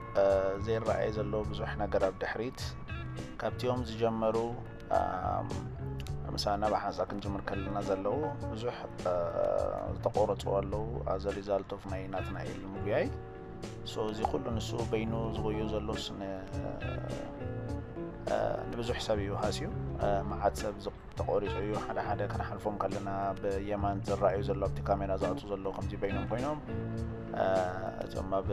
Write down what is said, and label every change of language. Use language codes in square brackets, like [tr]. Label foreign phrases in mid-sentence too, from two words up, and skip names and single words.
[ti] ዘይረኣይ ዘሎ ብዙሕ ነገር ኣብ ድሕሪት ካብቲኦም ዝጀመሩ ምሳና ብሓንሳ ክንጅምር ከለና ዘለው ብዙሕ ዝተቆረፁ ኣለው [en] as a result of [ti] ናይ ናትናኤል ሙቪያይ so እዚ ኩሉ ንሱ በይኑ ዝጎዩ ዘሎ ንብዙሕ ሰብ እዩ ሃስዩ መዓት ሰብ ተቆሪፁ እዩ ሓደ ሓደ ከነሓልፎም ከለና ብየማን ዝረአዩ ዘሎ ኣብቲ ካሜራ ዝኣቱ ዘሎ ከምዚ በይኖም ኮይኖም እቶም